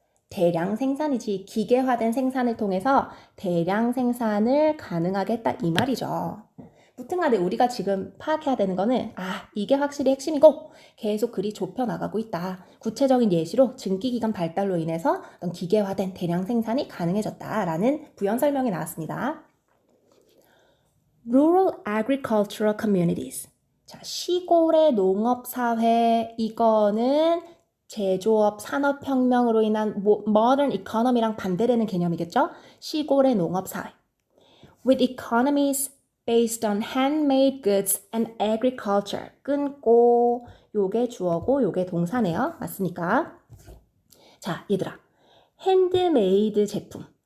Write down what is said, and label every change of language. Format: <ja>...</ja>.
<ko>대량 생산이지. 기계화된 생산을 통해서 대량 생산을 가능하게 했다 이 말이죠. 무튼간에 우리가 지금 파악해야 되는 거는 이게 확실히 핵심이고 계속 글이 좁혀나가고 있다. 구체적인 예시로 증기기관 발달로 인해서 어떤 기계화된 대량 생산이 가능해졌다라는 부연 설명이 나왔습니다.</ko> <en>Rural agricultural communities.</en> <ko>자, 시골의 농업사회, 이거는 제조업, 산업혁명으로 인한</ko> <en>modern economy</en> <ko>랑 반대되는 개념이겠죠? 시골의 농업사회.</ko> <en>With economies based on handmade goods and agriculture.</en> <ko>끊고, 요게 주어고, 요게 동사네요. 맞습니까? 자, 얘들아. 핸드메이드 제품.</ko>